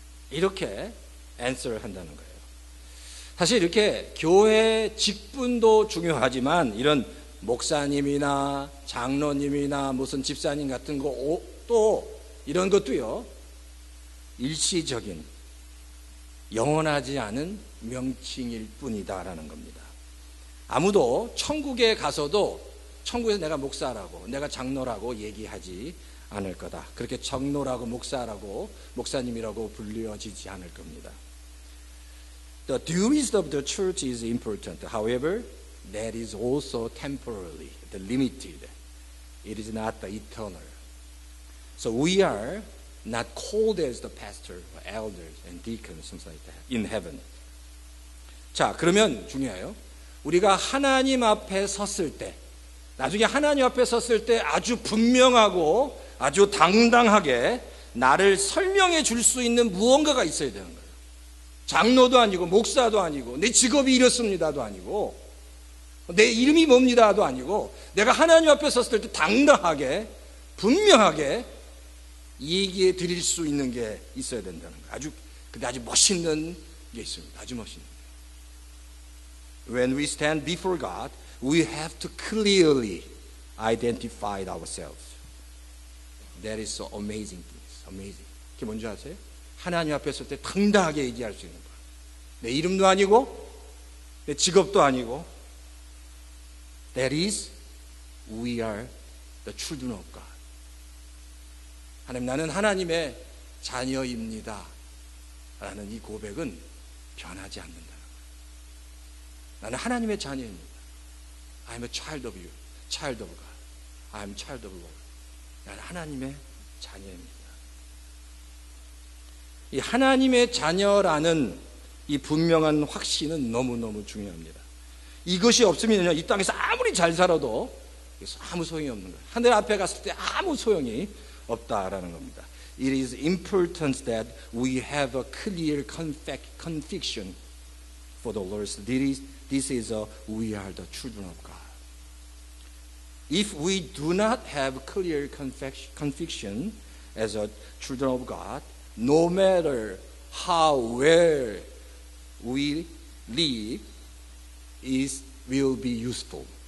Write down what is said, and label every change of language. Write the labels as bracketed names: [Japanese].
[Korean] 이렇게 answer 한다는 거예요. 사실 이렇게 교회 직분도 중요하지만 이런 목사님이나 장로님이나 무슨 집사님 같은 거 또 이런 것도요, 일시적인 영원하지 않은 명칭일 뿐이다라는 겁니다. 아무도 천국에 가서도 천국에서 내가 목사라고 내가 장로라고 얘기하지 않을 거다. 그렇게 장로라고 목사라고 목사님이라고 불려지지 않을 겁니다. [English] The duties of the church is important. However, that is also temporarily limited. It is not the eternal. So we are not called as the pastor, elders, and deacons, something like that, in heaven. [Korean] 자, 그러면 중요해요. 우리가 하나님 앞에 섰을 때, 나중에 하나님 앞에 섰을 때 아주 분명하고 아주 당당하게 나를 설명해 줄 수 있는 무언가가 있어야 되는 거예요. 장로도 아니고 목사도 아니고 내 직업이 이렇습니다도 아니고 내 이름이 뭡니다도 아니고 내가 하나님 앞에 섰을 때 당당하게 분명하게 얘기해 드릴 수 있는 게 있어야 된다는 거예요. 아주 멋있는 게 있습니다. 아주 멋있는 게. [English] When we stand before God, we have to clearly identify ourselves. That is so amazing things. [Korean] Amazing. 그게 뭔지 아세요? 하나님 앞에 설 때 당당하게 얘기할 수 있는 거예요. 내 이름도 아니고 내 직업도 아니고 [English] That is, we are the children of God. [Korean] 하나님, 나는 하나님의 자녀입니다 라는 이 고백은 변하지 않는다는 거예요. 나는 하나님의 자녀입니다. [English] I'm a child of you, child of God. I'm child of Lord. [Korean] 나는 하나님의 자녀입니다. 이 하나님의 자녀라는 이 분명한 확신은 너무너무 중요합니다. 이것이 없으면요, 이 땅에서 아무리 잘 살아도 아무 소용이 없는 거예요. 하늘 앞에 갔을 때 아무 소용이 없다라는 겁니다. [English] It is important that we have a clear conviction for the Lord. This is we are the children of God. If we do not have clear conviction as a children of God, no matter how well we live, it will be useful.